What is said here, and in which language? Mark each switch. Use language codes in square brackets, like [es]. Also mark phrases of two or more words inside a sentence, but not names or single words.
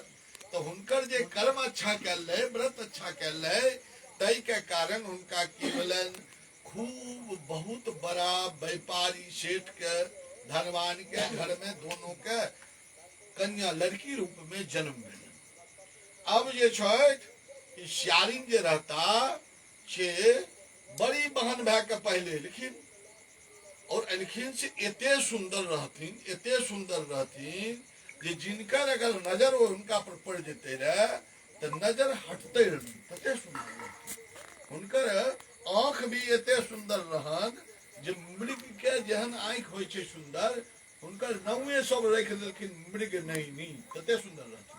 [mai] तो हुनकर जे कर्म अच्छा कैल रहे, व्रत अच्छा कैल रहे, तई के कारण उनका की भेलन खूब बहुत बड़ा व्यापारी सेठ के धनवान के घर में दोनों के कन्या लड़की रूप में जन्म भेलन। अब जे छथि श्यारिन जे रहता से बड़ी बहन भे के पहले लेकिन और एलखिन से एते सुंदर रहथिन जे जिनकर अगर नजर उनका पर पड़ जेते रहे तो नजर हटते रही, तते सुंदर रहथिन। हुनकर आँख भी एते सुंदर रहन जे मृग के जेहन आँख होय छे सुंदर, हुनकर नौए सब रख देलखिन मृग नहीं तते सुंदर रहथिन।